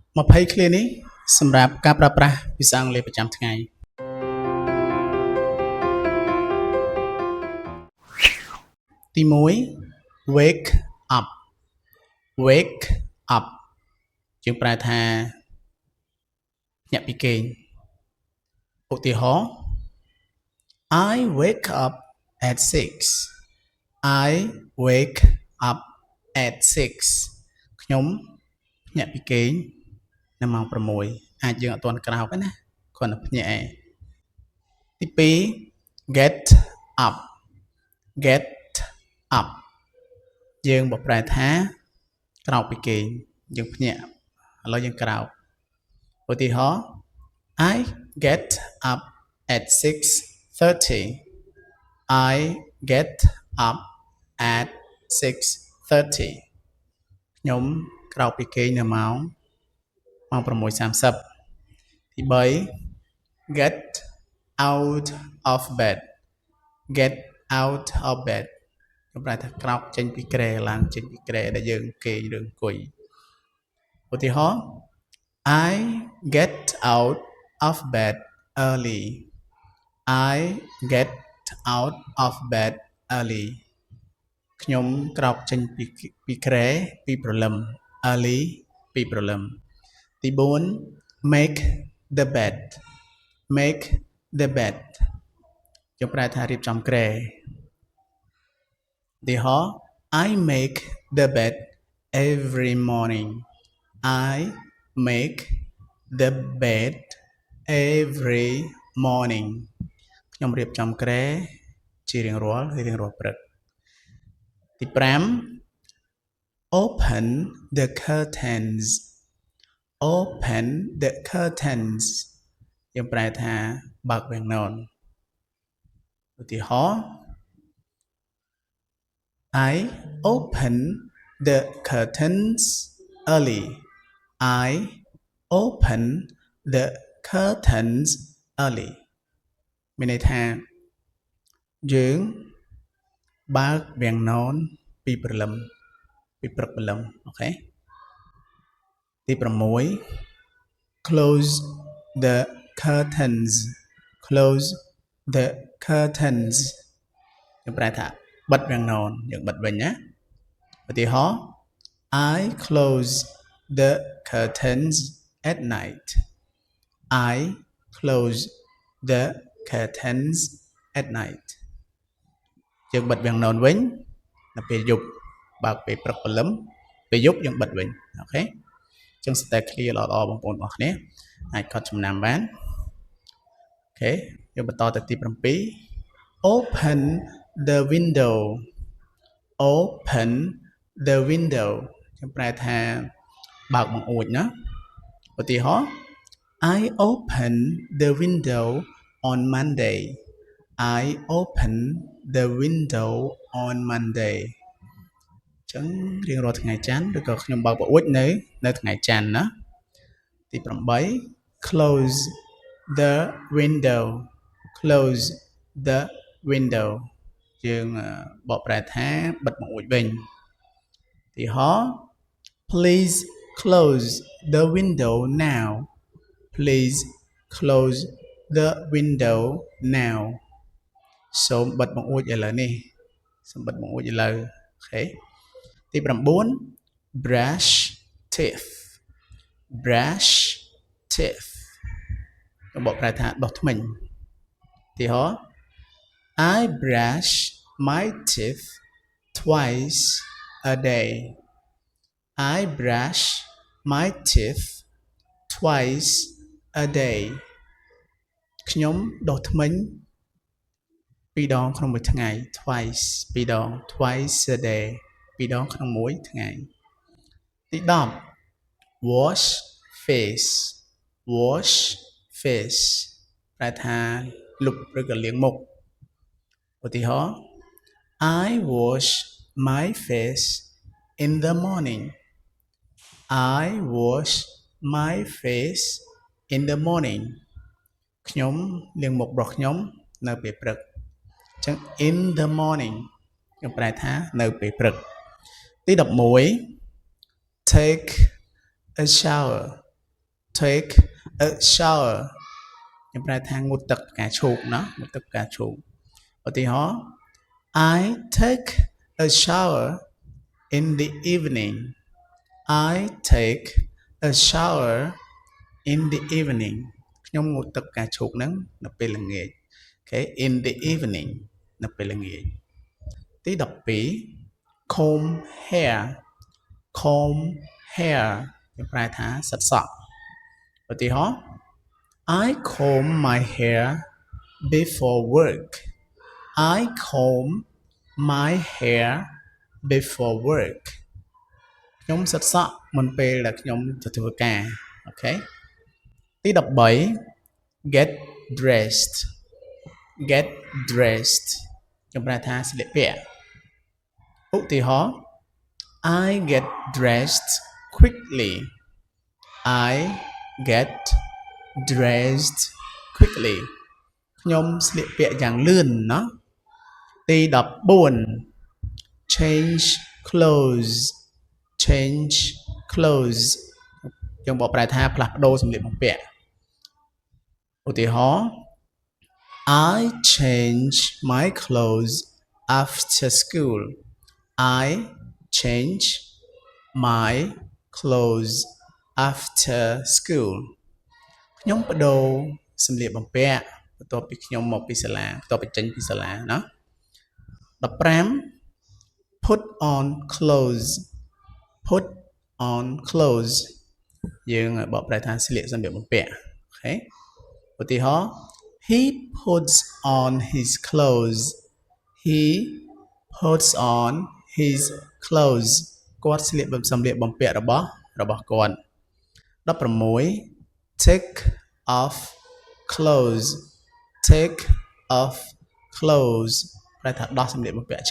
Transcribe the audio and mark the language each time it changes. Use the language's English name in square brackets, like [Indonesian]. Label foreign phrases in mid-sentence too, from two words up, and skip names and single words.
[Khmer] 20 ឃ្លានេះសម្រាប់ការប្រើប្រាស់ភាសាអង់គ្លេសប្រចាំថ្ងៃ ទី1 [English] wake up wake up [Khmer] យើងប្រែថាញាក់ពីគេងឧទាហរណ៍ [English] I wake up at 6 I wake up at 6 [Khmer] ខ្ញុំញាក់ពីគេងនៅម៉ោង6អាចយើងអត់ ទាន់ក្រោកទេណាគ្រាន់តែភ្ញាក់ឯងទី2 [English] get up get up [Khmer] យើងបកប្រែថាក្រោកពីគេងយើងភ្ញាក់ឥឡូវយើងក្រោកឧទាហរណ៍ [English] I get up at 6:30 I get up at 6:30 [Khmer] ខ្ញុំក្រោកពីគេងនៅម៉ោង 6:30 ទី3 [English] get out of bed get out of bed [Khmer] ខ្ញុំប្រែថាក្រោកចេញពី គ្រែឡើងចេញពីគ្រែដែលយើងគេងឬអង្គុយឧទាហរណ៍ [English] I get out of bed early I get out of bed early [Khmer] ខ្ញុំក្រោកចេញពីគ្រែពីព្រលឹម early ពីព្រលឹមទី4 [English] make the bed make the bed [Khmer] យើងប្រែថារៀបចំគ្រែឧ ទាហរណ៍ [English] I make the bed every morning I make the bed every morning [Khmer] ខ្ញុំរៀបចំគ្រែជារៀងរាល់ព្រឹកទី 5 [English] open the curtains open the curtains [Khmer] យើងប្រែថាបើកវាំងននឧទាហរណ៍ [English] I open the curtains early I open the curtains early [Khmer] មានន័យថាយើងបើកវាំងននពីព្រលឹមពីព្រឹកព្រលឹមអូខេទី 6 [English] close the curtains close the curtains [Khmer] យើងប្រែថាបិទវាំងននយើងបិទវិញណាឧ ទាហរណ៍ [English] I close the curtains at night I close the curtains at night [Khmer] យើងបិទវាំងននវិញនៅពេលយប់បើកពេលព្រឹកព្រលឹមពេលយប់យើងបិទវិញអូខេចឹងស្ទើ clear ល្អបងប្អូនបងប្អូនគ្នាអាចកត់ចំណាំបានអូខេយើងបន្តទៅទី7 [English] open the window open the window [Khmer] ខ្ញុំប្រែថាបើកបង្អួចណាឧទាហរណ៍ [English] I open the window on Monday I open the window on [Khmer] Monday ចឹងរៀងរាល់ថ្ងៃច័ន្ទឬក៏ខ្ញុំបើកបង្អួចនៅថ្ងៃច័ន្ទណាទី8 close [English] the window close the window [Khmer] យើងបកប្រែថាបិទបង្អួចវិញទី ហោ [English] please close the window now please close the window [Khmer] now សូមបិទបង្អួចឥឡូវនេះសូមបិទបង្អួចឥឡូវអូខេទី9 [English] brush teeth brush teeth [Khmer] ខ្ញុំបកប្រែថាដុសធ្មេញទីហោ [English] I brush my teeth twice a day I brush my teeth twice a day [Khmer] ខ្ញុំដុសធ្មេញ2 ដងក្នុងមួយថ្ងៃ twice 2ដង [English] twice a day [Khmer] 2 ដងក្នុងមួយថ្ងៃទី10 [English] wash face wash face [Khmer] ប្រែថាលុបឬក៏លាងមុខឧទាហរណ៍ [English] I wash my face in the morning I wash my face in the morning [Khmer] ខ្ញុំលាងមុខរបស់ខ្ញុំនៅពេលព្រឹកអញ្ចឹង [English] in the morning [Khmer] ខ្ញុំប្រែថានៅពេលព្រឹកទី11 [English] take a shower take a shower [Khmer] ខ្ញុំប្រែថាងូតទឹកផ្កាឈូកណាងូតទឹកផ្កាឈូកឧទាហរណ៍ [English] I take a shower in the evening I take a shower in the evening [Khmer] ខ្ញុំងូតទឹកផ្កាឈូកហ្នឹងនៅពេលល្ងាច Okay [English] in the evening [Khmer] នៅពេលល្ងាចទី12 [English] comb hair comb hair [Khmer] ខ្ញុំប្រែថាសិតសក់ឧទាហរណ៍ [English] I comb my hair before work I comb my hair before work [Khmer] ខ្ញុំសិតសក់មុនពេលដែលខ្ញុំទៅធ្វើការអូខេទី13 [English] get dressed get dressed [Khmer] ខ្ញុំ ប្រែថាស្លៀកពាក់ឧទាហរណ៍ [English] I get dressed quickly I get dressed quickly [Khmer] ខ្ញុំស្លៀកពាក់យ៉ាងលឿនណាទី14 [English] change clothes change clothes [Khmer] យើងប កប្រែថាផ្លាស់ប្ដូរសម្លៀកបំពាក់ឧទាហរណ៍ [English] I change my clothes after school I change my clothes after school [Khmer] ខ្ញុំបដូរសម្លៀកបំពាក់បន្ទាប់ពីខ្ញុំមកពីសាលាបន្ទាប់ពីចេញពីសាលាណា 15 [English] put on clothes put on clothes [Khmer] យើងបកប្រែថាស្លៀកសម្លៀកបំពាក់អូខេឧទាហរណ៍ [English] he puts on his clothes he puts on his clothes [Khmer] គាត់ស្លៀកសម្លៀកបំពាក់របស់គាត់ 16 [English] take off clothes take off clothes [Khmer] ប្រែថាដោះសម្លៀកបំពាក់